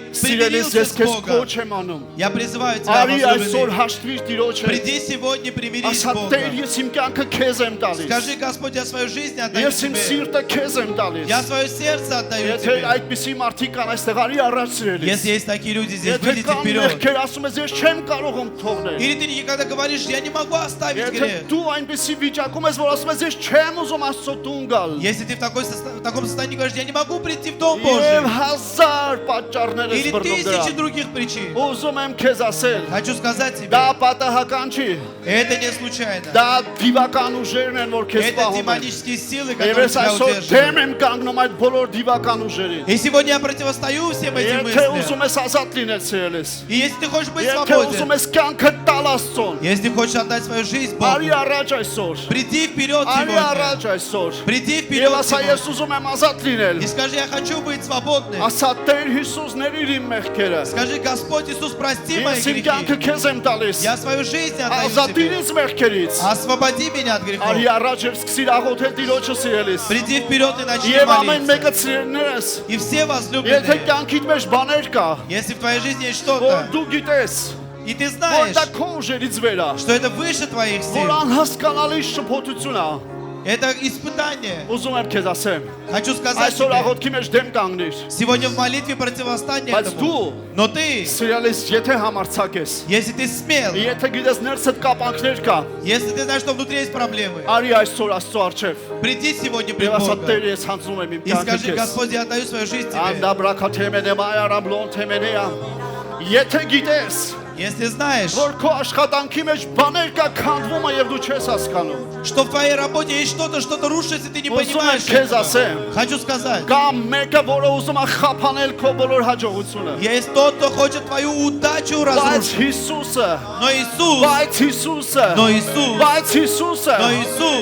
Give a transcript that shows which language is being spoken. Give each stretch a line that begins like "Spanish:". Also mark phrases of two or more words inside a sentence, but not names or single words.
Armenian: սիրելիս,
Russian: примирился
Armenian: ես
Russian: с
Armenian: քեզ
Russian: Богом,
Armenian: կոչ եմ անում։
Russian: я призываю тебя,
Armenian: Արի այսօր
Russian: возлюбленный,
Armenian: հաշտվիր Տիրոջ հետ։
Russian: приди сегодня, примирись с
Armenian: Ասա Տեր,
Russian: Богом.
Armenian: ես իմ կյանքը քեզ եմ տալիս։
Russian: Скажи, Господь, я свою жизнь отдаю
Armenian: Ես իմ
Russian: тебе.
Armenian: սիրտը քեզ եմ տալիս։
Russian: Я свое сердце отдаю
Armenian: Եթե
Russian: тебе.
Armenian: այդպիսի մարդիկ կան այստեղ, արի առաջ սիրելիս։
Russian: Если есть такие люди здесь,
Armenian: Եթե
Russian: выйдите
Armenian: կան
Russian: вперед.
Armenian: մեղքեր, ասում ես, ես չեմ կարող թողնել։
Russian: Или ты никогда говоришь, я не могу оставить
Armenian: Եթե
Russian: грех.
Armenian: դու այնպիսի վիճակում ես, որ ասում ես, ես չեմ ուզում Աստծո տուն գալ։
Russian: Если ты в таком состоянии говоришь, я не могу прийти в Дом
Armenian: Եվ
Russian: Божий,
Armenian: հազար պատճառներ ես
Russian: или
Armenian: բռնում
Russian: тысячи
Armenian: դրա։
Russian: других причин,
Armenian: Ուզում եմ քեզ ասել,
Russian: хочу сказать тебе,
Armenian: դա պատահական չի։
Russian: это не случайно.
Armenian: Դա դիվական ուժերն են, որ քեզ
Russian: Это
Armenian: պահում են։
Russian: демонические силы,
Armenian: Եվ
Russian: которые
Armenian: ես
Russian: тебя
Armenian: այսօր դեմ
Russian: удерживают.
Armenian: եմ կանգնում այդ բոլոր դիվական ուժերին։
Russian: И сегодня я противостою всем этим
Armenian: Եթե
Russian: мыслям.
Armenian: ուզում ես ազատ լինել ցելես,
Russian: И если ты хочешь быть
Armenian: եթե
Russian: свободен,
Armenian: ուզում ես կյանքը տալ Աստծուն,
Russian: если хочешь отдать свою жизнь
Armenian: արի
Russian: Богу,
Armenian: առաջ այսօր։
Russian: приди вперед
Armenian: Արի
Russian: сегодня.
Armenian: առաջ այսօր։
Russian: Приди
Armenian: Եվ
Russian: вперед
Armenian: ասա ես
Russian: сегодня.
Armenian: ուզում եմ ազատ լինել։
Russian: И скажи, я хочу быть свободным.
Armenian: Ասա Տեր Հիսուս ներիր իմ մեղքերը։
Russian: Скажи, Господь Иисус, прости мои
Armenian: Ես իմ կյանքը
Russian: грехи.
Armenian: քեզ եմ տալիս։
Russian: Я свою жизнь отдаю
Armenian: Ազատիր
Russian: тебе.
Armenian: ինձ մեղքերից։
Russian: Освободи меня от грехов.
Armenian: Արի առաջ եւ սկսիր աղոթել Տիրոջը սիրելիս։
Russian: Приди вперед и начни
Armenian: Եվ ամեն
Russian: молиться.
Armenian: մեկը սիրելներս,
Russian: И все
Armenian: եթե
Russian: возлюбленные,
Armenian: կյանքիդ մեջ բաներ կա,
Russian: если в твоей жизни есть
Armenian: որ
Russian: что-то,
Armenian: դու գիտես,
Russian: и ты
Armenian: որ
Russian: знаешь,
Armenian: դա քո ուժերից վեր է,
Russian: что это выше твоих
Armenian: որ
Russian: сил,
Armenian: անհասկանալի շփոթություն է,
Russian: это испытание.
Armenian: ուզում եմ քեզ ասեմ,
Russian: Хочу сказать
Armenian: այսօր
Russian: тебе,
Armenian: աղոթքի մեջ դեմ կանգնիր,
Russian: сегодня в молитве противостань
Armenian: բայց
Russian: этому.
Armenian: դու
Russian: Но ты,
Armenian: սիրելիս, եթե համարցակ ես,
Russian: если ты смел,
Armenian: եթե գիտես ներսդ կապանքներ կա,
Russian: если ты знаешь, что внутри есть проблемы,
Armenian: արի այսօր Աստծո առջև,
Russian: приди сегодня пред
Armenian: եւ ասա
Russian: Богом
Armenian: Տեր ես հանձնում եմ իմ
Russian: и
Armenian: կյանքը
Russian: скажи,
Armenian: քեզ։
Russian: Господь, я отдаю свою жизнь тебе. Անդաբրակաթեմենեմայարամլոն թեմենեա։
Armenian: Եթե գիտես,
Russian: Если знаешь,
Armenian: որ քո աշխատանքի մեջ բաներ կա քանդվում է եւ դու չես հասկանում,
Russian: что в твоей работе есть что-то рушится, и ты не
Armenian: ուզում եմ
Russian: понимаешь
Armenian: քեզ
Russian: этого.
Armenian: ասեմ,
Russian: Хочу сказать,
Armenian: կամ մեկը, որը ուզում է խափանել քո բոլոր հաջողությունը,
Russian: есть тот, кто хочет твою удачу
Armenian: բայց
Russian: разрушить.
Armenian: Հիսուսը,
Russian: Но Иисус,
Armenian: բայց Հիսուսը,
Russian: но Иисус,
Armenian: բայց Հիսուսը
Russian: но Иисус,